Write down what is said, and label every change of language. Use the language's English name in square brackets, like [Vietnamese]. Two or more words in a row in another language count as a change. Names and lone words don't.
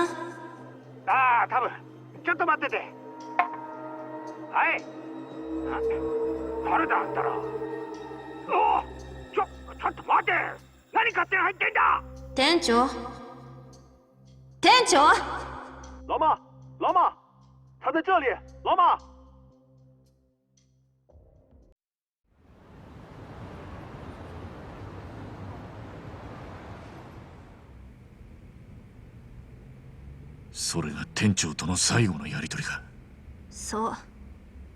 [Japanese] ああ、多分。ちょっと待ってて。はい。誰だあんたら。おお、ちょっと待て。何勝手に入ってんだ。店長？店長？ [Chinese] 老妈，老妈，他在这里，老妈。 [Japanese] それが店長との最後のやりとりか。そう。